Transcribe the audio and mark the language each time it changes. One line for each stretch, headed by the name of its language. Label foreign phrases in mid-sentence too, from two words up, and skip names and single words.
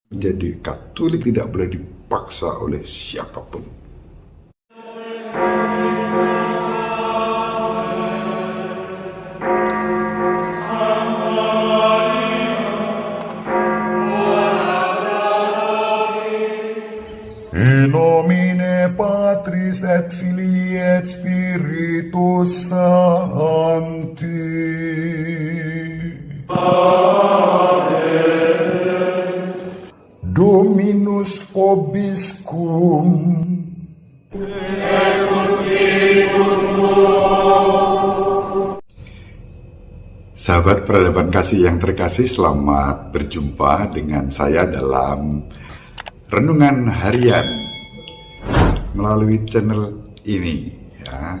Indonesian: Menjadi Katolik tidak boleh dipaksa oleh siapapun.
Latin: In nomine Patris et Filii et Spiritus Sancti. Dominus vobiscum.
Indonesian: Sahabat peradaban kasih yang terkasih, selamat berjumpa dengan saya dalam renungan harian melalui channel ini ya.